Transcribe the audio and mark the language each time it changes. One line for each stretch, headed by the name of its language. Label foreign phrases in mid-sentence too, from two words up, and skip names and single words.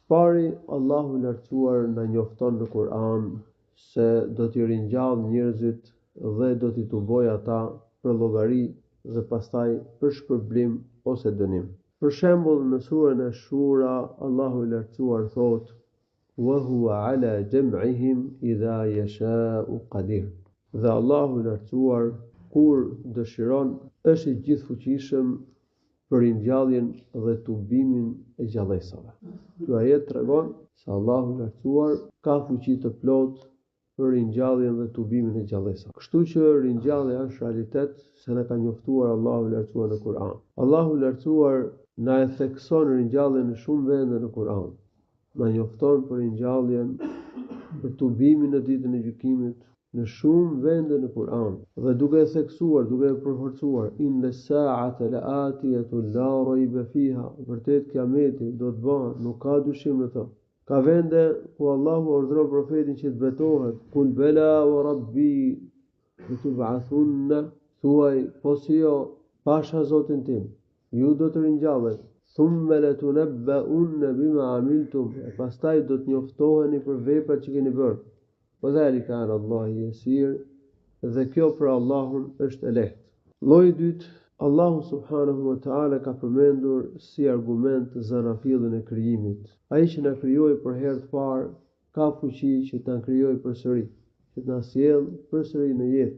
Albanian: Pari, Allahu i lartësuar na njofton në Kur'an se do t'i ringjall njerëzit dhe do t'i tuboj ata për llogari dhe pastaj për shpërblim ose dënim. Për shembull, në surën Ash-Shura, Allahu i lartësuar thotë:
Arabic: "وهو على جمعهم إذا يشاء قدير."
Albanian: Dhe Allahu i lartësuar kur dëshiron është i gjithfuqishëm për ringjalljen dhe tubimin e gjallësave. Ky ajet tregon se Allahu i lartësuar ka fuqi të plotë për ringjalljen dhe tubimin e gjallësave. Kështu që ringjallja është realitet se na ka njoftuar Allahu i lartësuar në Kur'an. Allahu i lartësuar na e thekson ringjalljen në shumë vende në Kur'an. Na njofton për ringjalljen, për tubimin në ditën e gjykimit në shumë vende në Kur'an dhe duke e theksuar, duke e përforcuar:
Arabic: "إن الساعة لآتية لا ريب فيها."
Albanian: Vërtet kiameti do të bëhet, nuk ka dyshim në të. Ka vende ku Allahu urdhëron profetin që të betohet:
Arabic: "قل بلى وربي لتبعثن."
Albanian: Thuaj, po si jo, pasha Zotin tim, ju do të ringjallet.
Arabic: "ثم لتنبؤن بما عملتم."
Albanian: E pastaj do të njoftoheni për veprat që keni bërë.
Arabic: "وذلك على الله يسير."
Albanian: Dhe kjo për Allahun është e lehtë. Lloji i dytë, Allahu
Arabic: subhanahu wa ta'ala
Albanian: ka përmendur si argument zanafillin e krijimit. Ai që na krijoi për herë të parë ka fuqi që ta krijojë përsëri, që ta sjellë përsëri në jetë.